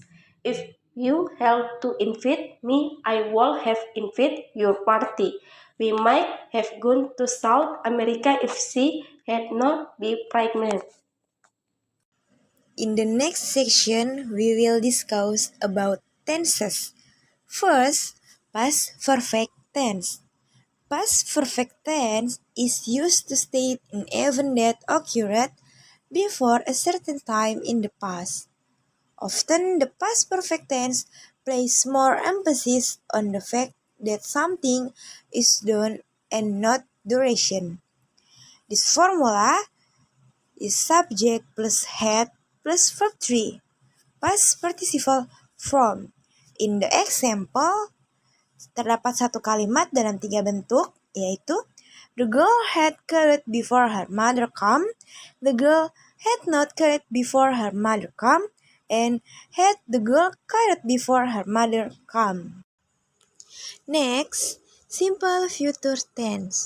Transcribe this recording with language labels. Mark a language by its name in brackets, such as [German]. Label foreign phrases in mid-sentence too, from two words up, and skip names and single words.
[English] If you help to invite me, I will have invited your party. We might have gone to South America if she had not been pregnant. In the next section, we will discuss about tenses. First, past perfect tense. Past perfect tense is used to state an event that occurred before a certain time in the past. Often, the past perfect tense places more emphasis on the fact that something is done and not duration. This formula is subject plus had plus verb 3, past participle from. In the example, [Indonesian] terdapat satu kalimat dalam 3 bentuk, yaitu [English] the girl had cried before her mother come, the girl had not cried before her mother come, and had the girl cried before her mother come. Next, simple future tense.